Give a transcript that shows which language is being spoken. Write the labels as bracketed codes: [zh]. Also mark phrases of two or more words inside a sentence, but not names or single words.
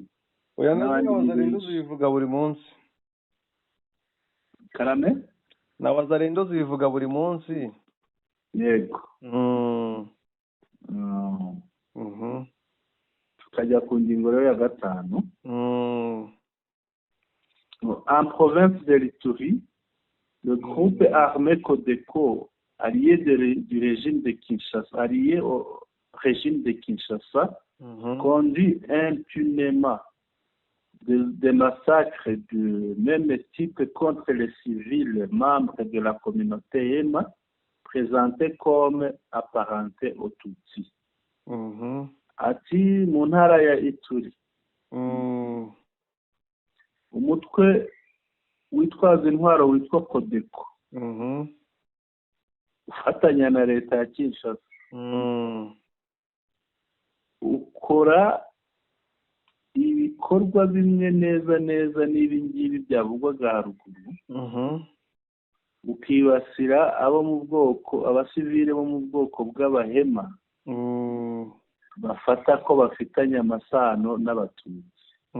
[rw] oya n'abazarendo zibivuga buri munsi. Karame n'abazarendo zibivuga buri munsi. Yego. Tukajya ku ngingo rero ya 5. [fr] En province de l'Ituri, le groupe armé Codeco, allié au régime de Kinshasa, conduit impunément des massacres de même type contre les civils membres de la communauté Ema, présentés comme apparentés aux Tutsis. [rw] Ati mu ntara ya Ituri, umutwe witwaza intwaro witwa Codeco ufatanya na leta ya Kinshasa ukora ibikorwa bimwe neza n'ibi ngibi byavugwaga haruguru, ukibasira abasivile bo mu bwoko bw'abahema bafata ko bafitanye amasano n'abatutsi.